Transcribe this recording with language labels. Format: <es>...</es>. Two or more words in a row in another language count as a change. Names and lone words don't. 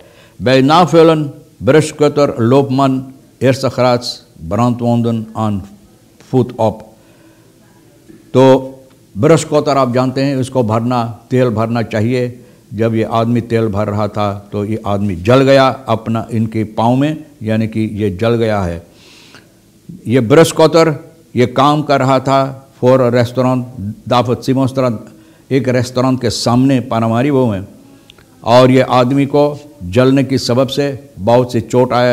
<nl>Bij navullen bruskkutter loopt man eerste graads brandwonden aan voet op।</nl> <hi>तो ब्रशकोतर आप जानते हैं, उसको भरना, तेल भरना चाहिए। जब ये आदमी तेल भर रहा था तो ये आदमी जल गया अपना इनके पाँव में, यानी कि ये जल गया है। ये ब्रशकोतर ये काम कर रहा था</hi> <nl>voor restaurant</nl> <hi>दाफत सिमोस्ट्रा, एक रेस्टोरेंट के सामने पानामारीबो में, और ये आदमी को जलने की सबब से बहुत से चोट आया।</hi>